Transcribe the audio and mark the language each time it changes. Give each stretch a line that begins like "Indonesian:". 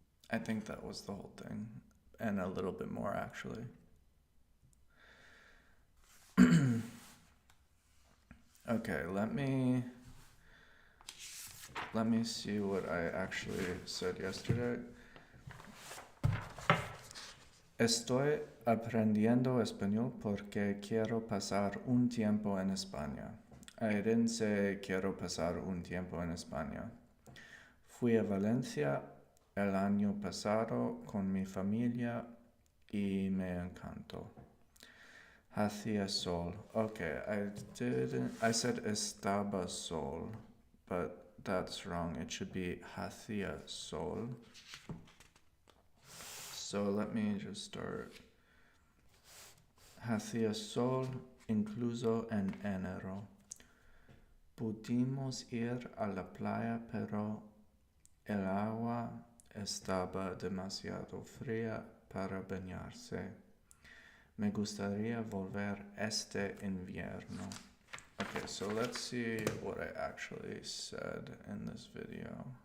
English: I think that was the whole thing, and a little bit more actually. Okay, let me see what I actually said yesterday.
Spanish: Estoy aprendiendo español porque quiero pasar un tiempo en España.
English: I didn't say
Spanish: quiero pasar un tiempo en España. Fui a Valencia el año pasado con mi familia y me encantó. Hacía sol.
English: Okay, I said
Spanish: estaba sol,
English: but that's wrong. It should be
Spanish: hacía sol.
English: So let me just start.
Spanish: Hacía sol incluso en enero. Pudimos ir a la playa, pero el agua estaba demasiado fría para bañarse. Me gustaría volver este invierno.
English: Okay, so let's see what I actually said in this video.